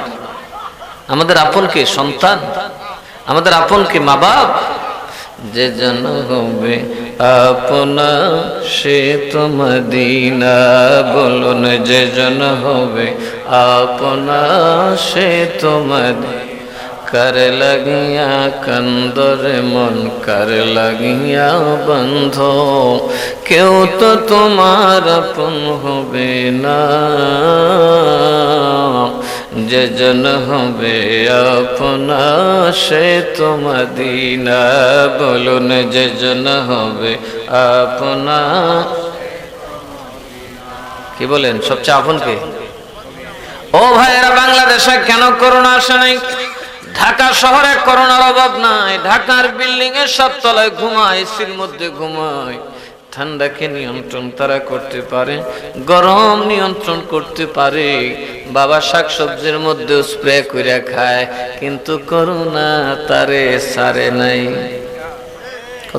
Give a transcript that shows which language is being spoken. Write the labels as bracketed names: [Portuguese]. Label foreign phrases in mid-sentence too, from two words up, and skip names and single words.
[Bangla] আমাদের আপন কে? সন্তান। আমাদের আপন কে? মা বাপ। যে জন হবে আপনা সে তো মদিনা, বলুন যে জন হবে আপনা সে তো মদিনা। কর লগিয়া কন্দর মন কর লগিয়া বন্ধো, ক্যোঁ তো তুম্হার অপন হোবে না, জে জন হোবে অপনা সে তো মদীনা, বোলুন জে জন হোবে অপনা। কি বলেন সবচেয়ে আপন কে? ও ভাইরা, বাংলাদেশে কেন করোনা আসে নাই? ঢাকা শহরে করোনার অভাব নাই, ঢাকার বিল্ডিং এর সব তলায় ঘুমায়, এসির মধ্যে ঘুমায়। ঠান্ডাকে নিয়ন্ত্রণ তারা করতে পারে, গরম নিয়ন্ত্রণ করতে পারে, বাবা শাকসবজির মধ্যে স্প্রে করে খায়, কিন্তু করোনা তারে সারে নাই।